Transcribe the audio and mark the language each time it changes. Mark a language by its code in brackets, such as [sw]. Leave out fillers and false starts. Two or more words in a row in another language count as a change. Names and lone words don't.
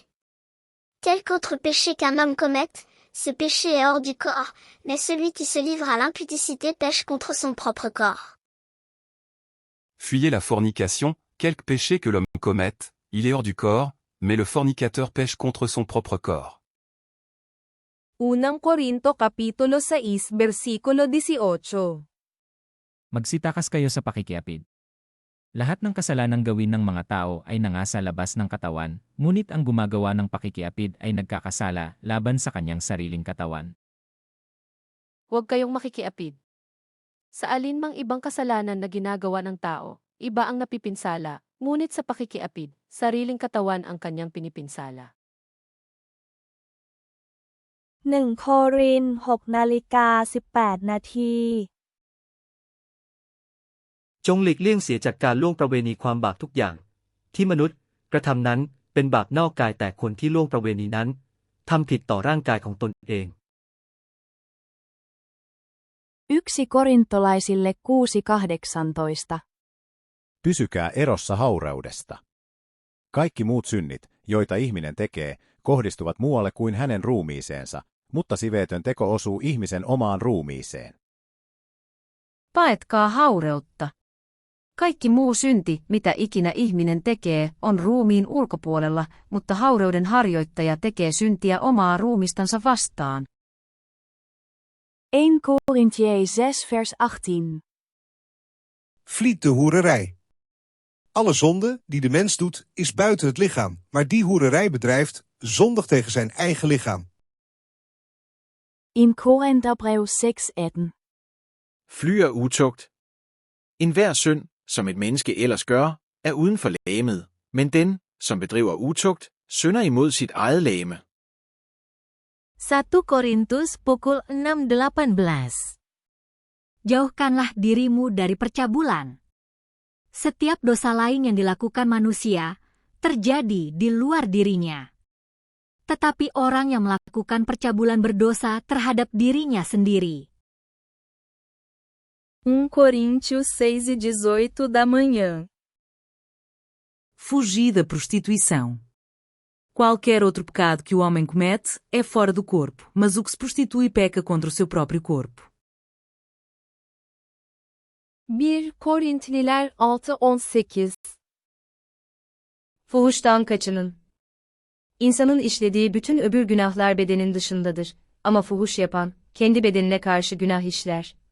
[fr] Quelque autre péché qu'un homme commette, ce péché est hors du corps, mais celui qui se livre à l'impudicité pêche contre son propre corps. Fuyez la fornication, quelque péché que l'homme commette, il est hors du corps, mais le fornicateur pêche contre son propre corps. [tl] 1 Corinto Kapitulo 6 versikulo 18. Magsitakas kayo sa pakikiapid. Lahat ng kasalanang gawin ng mga tao ay nangasa labas ng katawan, ngunit ang gumagawa ng pakikiapid ay nagkakasala laban sa kanyang sariling katawan. Huwag kayong makikiapid. Sa alinmang ibang kasalanan na ginagawa ng tao, iba ang napipinsala, ngunit sa pakikiapid, sariling katawan ang kanyang pinipinsala. [th] 1 Korin 6:18 จงหลีกเลี่ยงเสียจากการล่วงประเวณีความบาปทุกอย่างที่มนุษย์กระทำนั้นเป็นบาปนอกกายแต่คนที่ล่วงประเวณีนั้นทำผิดต่อร่างกายของตนเอง [fi] 1 Korintolaisille 6:18. Pysykää erossa haureudesta. Kaikki muut synnit, joita ihminen tekee, kohdistuvat muualle kuin hänen ruumiiseensa, mutta siveetön teko osuu ihmisen omaan ruumiiseen. Paetkaa haureutta. Kaikki muu synti, mitä ikinä ihminen tekee, on ruumiin ulkopuolella, mutta haureuden harjoittaja tekee syntiä omaa ruumistansa vastaan. [nl] 1 Korintiërs 6 vers 18. Vlied de hoererij. Alle zonde die de mens doet, is buiten het lichaam, maar die hoererij bedrijft, zondigt tegen zijn eigen lichaam. [da] 1 Korintherbrev 6:18. Fly er utugt. Enhver synd, som et menneske ellers gør, er uden for legemet, men den, som bedriver utugt, synder imod sit eget legeme. [id] 1 Korintus pukul 6:18. Jauhkanlah dirimu dari percabulan. Setiap dosa lain yang dilakukan manusia terjadi di luar dirinya. Tetapi orang yang melakukan percabulan berdosa terhadap dirinya sendiri. [pt] 1 Coríntios 6:18 da manhã. Fugir da prostituição. Qualquer outro pecado que o homem comete é fora do corpo, mas o que se prostitui peca contra o seu próprio corpo. [tr] 1 Korintliler 6:18. Fuhuştan kaçının. İnsanın işlediği bütün öbür günahlar bedenin dışındadır. Ama fuhuş yapan, kendi bedenine karşı günah işler.